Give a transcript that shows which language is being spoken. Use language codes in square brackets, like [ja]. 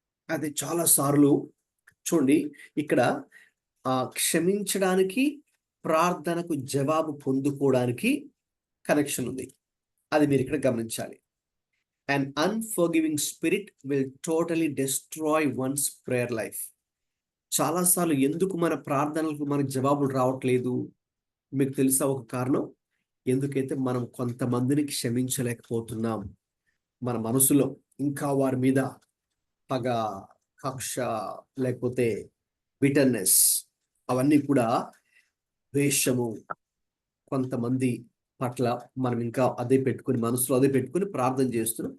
[te] అది చాలా సార్లు చూడండి, ఇక్కడ క్షమించడానికి, ప్రార్థనకు జవాబు పొందుకోవడానికి కనెక్షన్ ఉంది. అది మీరు ఇక్కడ గమనించాలి. [en] An unforgiving spirit will totally destroy one's prayer life. [te] చాలాసార్లు ఎందుకు మన ప్రార్థనలకు మనకు జవాబులు రావట్లేదు? మీకు తెలుసా ఒక కారణం? ఎందుకైతే మనం కొంతమందిని క్షమించలేకపోతున్నాం. మన మనసులో ఇంకా వారి మీద పగ, కక్ష, లేకపోతే బిటర్నెస్, అవన్నీ కూడా ద్వేషము, కొంతమంది పట్ల మనం ఇంకా అదే పెట్టుకుని మనసులో అదే పెట్టుకుని ప్రార్థన చేస్తున్నాం.